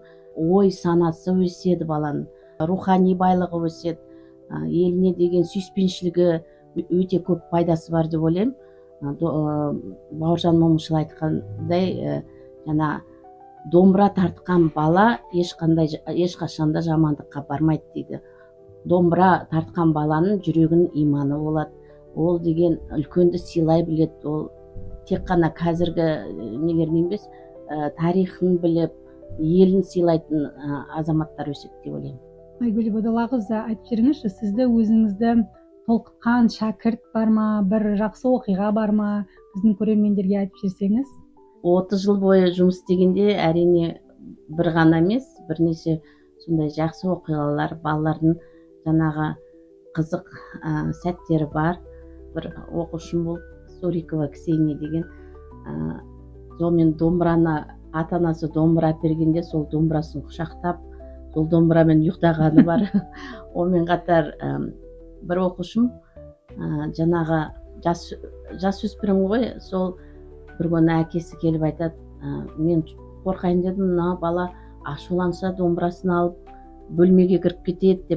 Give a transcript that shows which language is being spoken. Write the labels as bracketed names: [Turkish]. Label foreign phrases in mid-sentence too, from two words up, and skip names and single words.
[Kyrgyz] Ой санасы өсөт баланын, руханий байлыгы өсөт, элине деген сүйүспенчилиги өтө көп пайдасы бар деп ойлойм. Бауыржан Момышұлы айткандай, жана домбура тарткан бала эч качанда жамандыкка бармайт дейди. Домбура тарткан баланын жүрөгүнүн иманы болот. Ол деген үлкөндү сыйлай билет. Ол тек гана казыркы нелерин эмес, тарыхын билип, элин сыйлайтын азаматтар өсөт деп ойлойм. Айгүл Ибадулла кызы, айтып бериңизчи, сизде өзүңүздө толкуткан шакирт бармы, бир жакшы окуйга бармы? Биздин көрөрмендерге айтып берсеңиз. 30 жыл бою жумуш истегенде, әрине, бир гана эмес, бир нече сондай жакшы окуялар, балалардын жанагы кызык сәттери бар. Бир окуушум болуп, Сурикова Ксения деген, мен домбураны ата анасы домбыра алып бергенде [Kazakh] сол домбырасын құшақтап сол домбырамен ұйықтағаны бар. Онымен қатар бір оқушым жаңағы жасөспірім ғой, сол бір күні әкесі келіп айтады, мен қорқайын дедім, мына бала ашуланса домбырасын алып бөлмеге кіріп кетеді деп.